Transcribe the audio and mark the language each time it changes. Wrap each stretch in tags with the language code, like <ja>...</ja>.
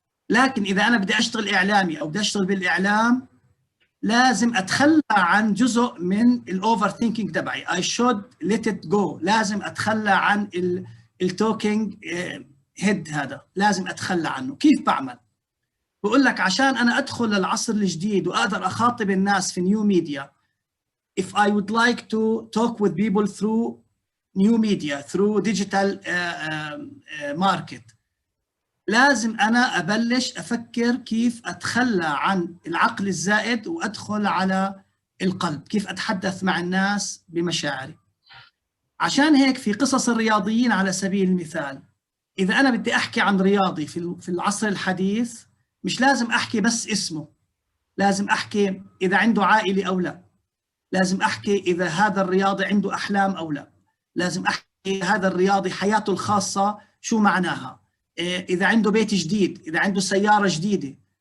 <ar>لكن إذا أنا بدي أشتغل إعلامي أو بدي أشتغل بالإعلام لازم أتخلى عن جزء من الأوفر ثينكينج تبعي.</ar> <en>I should let it go.</en> <ar>لازم أتخلى عن التوكينج هيد، هذا لازم أتخلى عنه. كيف بعمل؟ بقول لك عشان أنا أدخل للعصر الجديد وأقدر أخاطب الناس في نيو ميديا.</ar> <en>If I would like to talk with people through new media, through digital market,</en> <ar>لازم أنا أبلش أفكر كيف أتخلى عن العقل الزائد وأدخل على القلب، كيف أتحدث مع الناس بمشاعري. عشان هيك في قصص الرياضيين على سبيل المثال، إذا أنا بدي أحكي عن رياضي في العصر الحديث، مش لازم أحكي بس اسمه، لازم أحكي إذا عنده عائلة أو لا، لازم أحكي إذا هذا الرياضي عنده أحلام أو لا، لازم أحكي هذا الرياضي حياته الخاصة شو معناها، إذا عنده بيت جديد، إذا عنده سيارة جديدة.</ar>